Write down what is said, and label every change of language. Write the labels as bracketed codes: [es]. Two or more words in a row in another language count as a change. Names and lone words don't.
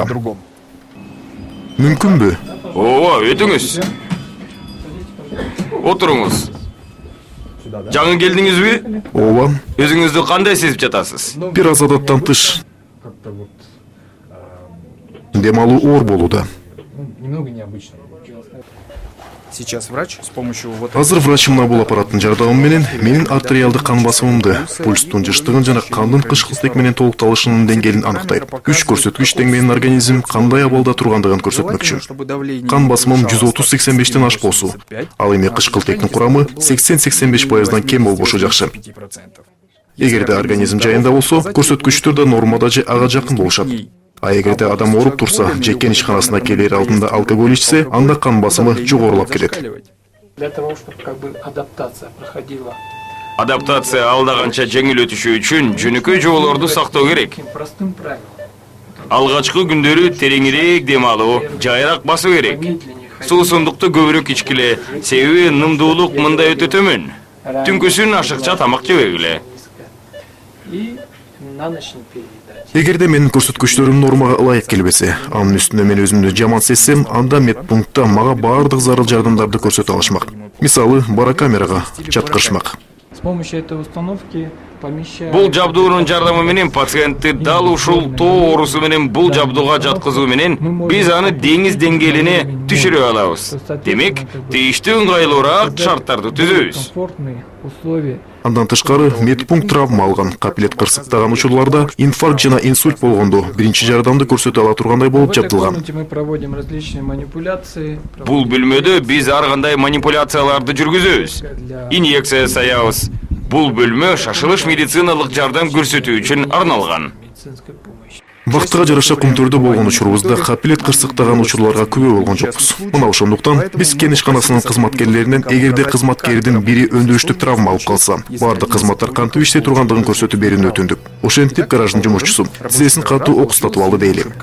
[ky] Мүмкүнбү? Ооба, өтүңүз. Отуруңуз. Жаңы келдиңизби? Ооба. Өзүңүздү кандай сезип жатасыз? Бир аз адаттан тыш. Дем алуу оор болууда. [ru] Сейчас врач с помощью [ky] Азыр врач мына бул аппараттын жардамы менен менин артериалдык кан басымымды, пульстун жыштыгын жана кандын кышкылтек менен толукталышынын деңгээлин анықтайт. Күч көрсөткүч тең менин организм кандай абалда тургандыгын көрсөтмөкчү. Кан басымым 130-85тен ашпосу. Ал эми кышкылтектин курамы 80-85%дан кем болбошу жакшы. Эгерде организм жайында болсо, көрсөткүчтөр да нормада же ага жакын болушат. А эгерде адам ооруп турса, жекен ишканасына келер алдында алкоголь ичсе, анда кан басымы жогорулап кетет. [ru] Для того, чтобы адаптация проходила. [ky] Адаптация алдаганча жеңил өтүшү үчүн жөнөкөй жоболорду сактоо керек. [ru] Простым правилам. [ky] Алгачкы күндөрү тереңирээк дем алуу, жайыраак басуу керек. Суусундукту көбүрөөк ичкиле, себеби нымдуулук мында өтө төмөн. Түнкүсүн ашыкча тамак жебегиле. [ru] И на ночь не переедать. [ky] Эгерде менин көрсөткүчтөрүм нормага ылайык келбесе, анын үстүнө мен өзүмдү жаман сезсем, анда медпунктта мага бардык зарыл жардамдарды көрсөтө алышмак. Мисалы, барокамерага жаткырышмак. [ru] С помощью этой установки помещают... [ky] Бул жабдуунун жардамы менен пациентти дал ушул тоо оорусу менен бул жабдууга жаткызуу менен биз аны деңиз деңгээлине түшүрө алабыз. Демек, тийиштүү ыңгайлуураак шарттарды түзөбүз. [ru] Комфортные условия. [ky] Андан тышкары медпункт травма алган, капилет кырсыктаган учурларда инфаркт жана инсульт болгондо биринчи жардамды көрсөтө ала тургандай болуп [ru] В этой [ky] жабдылган. [ru] комнате мы проводим различные манипуляции. [ky] Бул бөлмөдө биз ар кандай манипуляцияларды жүргүзөбүз. Инъекция саябыз. Бул бөлмө шашылыш медициналык жардам көрсөтүү үчүн арналган. [ru] Медицинской помощи. [ky] Вактыга жараша Кумтордо болгон учурубузда капилет кырсыктаган учурларга күбө болгон жокпуз. Мына ошондуктан биз кен ишканасынын кызматкерлеринен эгерде кызматкердин бири өндүрүштүк травма алып калса, бардык кызматтар кантип иштей тургандыгын көрсөтүп берүүнү өтүндүк. Ошентип гараждын жумушчусу тизесин катуу окустатып алды дейли.